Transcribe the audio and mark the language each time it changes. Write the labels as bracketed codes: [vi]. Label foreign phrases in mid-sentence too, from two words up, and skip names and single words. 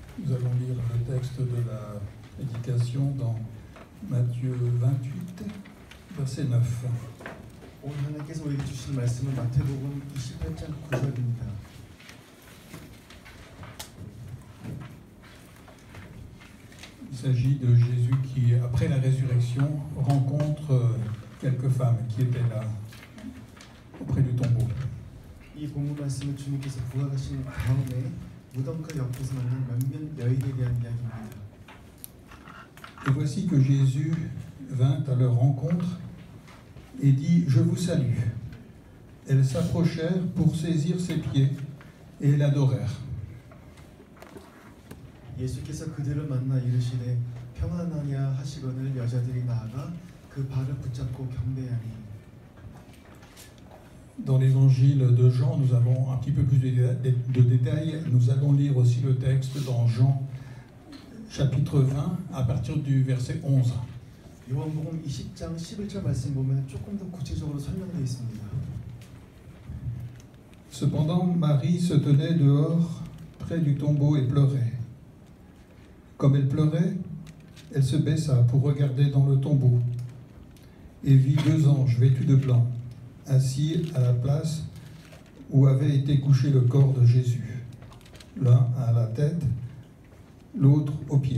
[fr] Nous allons lire le texte de la prédication dans Matthieu 28, verset 9. [ko] 오늘 하나님께서 우리에게 주신 말씀은 마태복음 28장 9절입니다. [fr] Il s'agit de Jésus qui, après la résurrection, rencontre quelques femmes qui étaient là, auprès du tombeau. [ko] 이 본문 말씀은 주님께서 부활하신 다음에 무덤가 옆에서 만난 몇몇 여인에 대한 이야기입니다. [fr] Et voici que Jésus vint à leur rencontre et dit « Je vous salue ». Elles s'approchèrent pour saisir ses pieds et l'adorèrent. [ko] 예수께서 그들을 만나 이르시되 평안하냐 하시거늘 여자들이 나아가 그 발을 붙잡고 경배하니. [fr] Dans l'évangile de Jean, nous avons un petit peu plus de détails. Nous allons lire aussi le texte dans Jean chapitre 20 à partir du verset 11. [ko] 요한복음 20장 11절 말씀 보면 조금 더 구체적으로 설명되어 있습니다. [fr] Cependant, Marie se tenait dehors près du tombeau et pleurait. Comme elle pleurait, elle se baissa pour regarder dans le tombeau et vit deux anges vêtus de blanc, assis à la place où avait été couché le corps de Jésus, l'un à la tête, l'autre aux pieds.